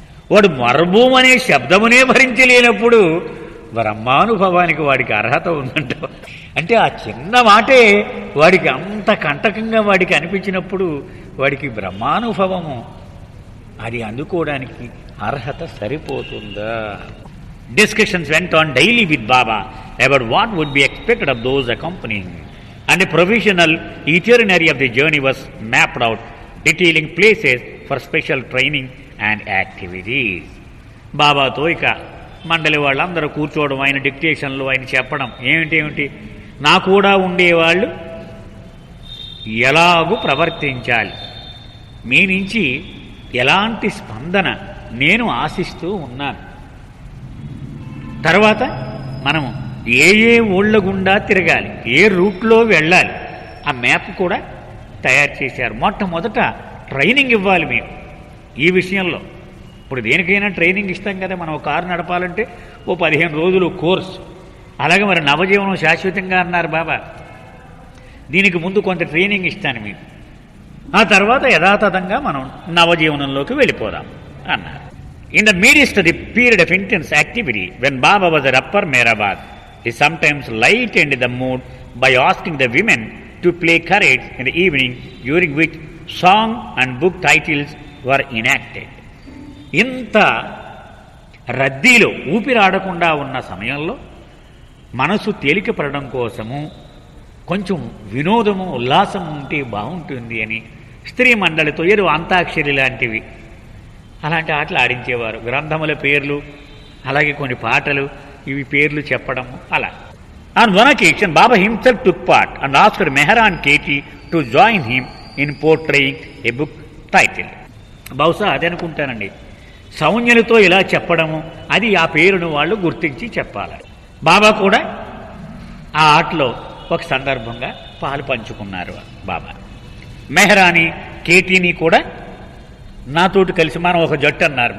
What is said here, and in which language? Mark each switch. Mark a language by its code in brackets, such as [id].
[te] వాడు మర్బూమ్ అనే శబ్దమునే భరించలేనప్పుడు బ్రహ్మానుభవానికి వాడికి అర్హత ఉందంట. అంటే ఆ చిన్న మాటే వాడికి అంత కంటకంగా వాడికి అనిపించినప్పుడు వాడికి బ్రహ్మానుభవము అది అందుకోవడానికి అర్హత సరిపోతుందా? [en] Discussions went on daily with Baba about what would be expected of those accompanying, and a provisional itinerary of the journey was mapped out, detailing places for special training and activities. [te] బాబాతో ఇక మండలి వాళ్ళందరూ కూర్చోవడం, ఆయన డిక్టేషన్లు ఆయన చెప్పడం, ఏమిటి నా కూడా ఉండేవాళ్ళు ఎలాగూ ప్రవర్తించాలి, మీ నుంచి ఎలాంటి స్పందన నేను ఆశిస్తూ ఉన్నాను. తర్వాత మనము ఏ ఊళ్ళ గుండా తిరగాలి, ఏ రూట్లో వెళ్ళాలి, ఆ మ్యాప్ కూడా తయారు చేశారు. మొట్టమొదట ట్రైనింగ్ ఇవ్వాలి మేము ఈ విషయంలో. ఇప్పుడు దేనికైనా ట్రైనింగ్ ఇస్తాం కదా, మనం కారు నడపాలంటే 15 రోజులు కోర్సు. అలాగే మరి నవజీవనం శాశ్వతంగా అన్నారు బాబా, దీనికి ముందు కొంత ట్రైనింగ్ ఇస్తాను మీకు, ఆ తర్వాత యథాతథంగా మనం నవజీవనంలోకి వెళ్ళిపోదాం అన్నారు. [en] In the midst of the period of intense activity, when Baba was at Upper Mehrabad, he sometimes lightened the mood by asking the women to play charades in the evening, during which song and book titles were enacted. [te] ఇంత రద్దీలో ఊపిరాడకుండా ఉన్న సమయంలో మనసు తేలికపడడం కోసము కొంచెం వినోదము ఉల్లాసం ఉంటే బాగుంటుంది అని స్త్రీ మండలితో ఏదో అంతాక్షరి లాంటివి అలాంటి ఆటలు ఆడించేవారు. గ్రంథముల పేర్లు, అలాగే కొన్ని పాటలు, ఇవి పేర్లు చెప్పడం అలా. [en] On one occasion, Baba himself took part and asked Mehra and Katie to join him in portraying a book title. [te] బహుశా అదే అనుకుంటానండి, సంజ్ఞలతో ఇలా చెప్పడము, అది ఆ పేరును వాళ్ళు గుర్తించి చెప్పాలి. బాబా కూడా ఆ ఆటలో ఒక సందర్భంగా పాలు పంచుకున్నారు. బాబా మెహరాని కేటీని కూడా నాతోటి కలిసి మనం ఒక జట్టు అన్నారు.